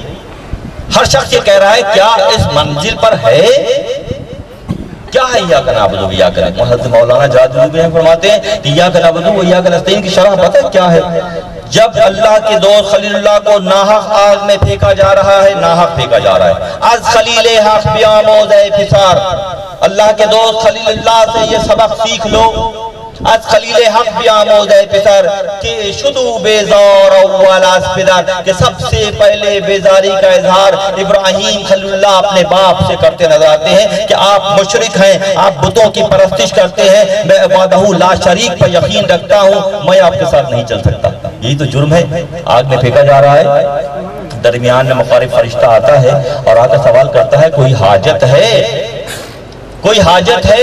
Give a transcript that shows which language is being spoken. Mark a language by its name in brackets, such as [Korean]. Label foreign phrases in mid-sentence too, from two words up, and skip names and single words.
[Urdu] ہر شخص یہ کہہ رہا ہے کیا اس منزل پر ہے؟ کیا ہے [Arabic] ایاک نعبد و ایاک نستعین؟ [Urdu] حضرت مولانا جادو فرماتے ہیں کہ [Arabic] ایاک نعبد و ایاک نستعین [Urdu] کی شرح پتہ کیا ہے؟ جب اللہ کے دوست خلیل اللہ کو ناحق آگ میں پھینکا جا رہا ہے، ناحق پھینکا جا رہا ہے، [Persian] از خلیل حق بیاموز فسار، [Urdu] اللہ کے دوست خلیل اللہ سے یہ سبق سیکھ لو، [Persian] از خلیل حق بیاموز پسر کہ شدو بیزار اول از پدر، [Urdu] کہ سب سے پہلے بیزاری کا اظہار ابراہیم خلیل اللہ اپنے باپ سے کرتے نظر آتے ہیں کہ آپ مشرک ہیں، آپ بتوں کی پرستش کرتے ہیں، میں [Arabic] وحدہ لا شریک [Urdu] پر یقین رکھتا ہوں، میں آپ کے ساتھ نہیں چل سکتا۔ یہی تو جرم ہے، آگ میں پھینکا جا رہا ہے، درمیان میں مخالف فرشتہ آتا ہے اور آ کر سوال کرتا ہے کوئی حاجت ہے، کوئی حاجت ہے؟